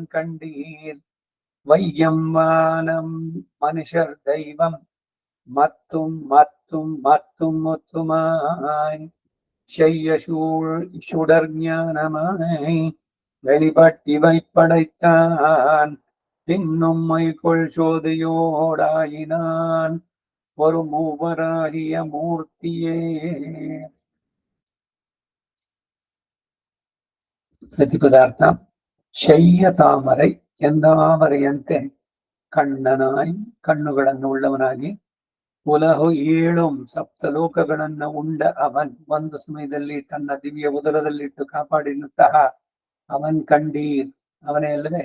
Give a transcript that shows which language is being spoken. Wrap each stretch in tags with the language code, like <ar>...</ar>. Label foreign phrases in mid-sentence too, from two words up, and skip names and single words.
<ta>கண்டீர், வையம் வானம் மனுஷர் தெய்வம் மத்தும் மத்தும் மத்தும் முத்துமாய், செய்ய சுடர் ஞானமாய் வெளிப்பட்டி வைப்படைத்தான், பின்னும் மைகொள் சோதியோடாயினான் ஒரு மூவராகிய மூர்த்தியே.</ta> <kn>ಪ್ರತಿಪದಾರ್ಥ</kn> <ta>செய்ய தாமரை</ta> <kn>ಎಂದಾಮರೆಯಂತೆ ಕಣ್ಣನಾಯ್ ಕಣ್ಣುಗಳನ್ನು ಉಳ್ಳವನಾಗಿ, ಉಲಹು 7 ಸಪ್ತಲೋಕಗಳನ್ನ</kn> <ta>உண்ட அவன்,</ta> <kn>ಒಂದು ಸಮಯದಲ್ಲಿ ತನ್ನ ದಿವ್ಯ ಉದರದಲ್ಲಿಟ್ಟು ಕಾಪಾಡಿದಂತಹ</kn> <ta>அவன் கண்டீர்</ta> <kn>ಅವನೇ ಅಲ್ಲವೇ.</kn>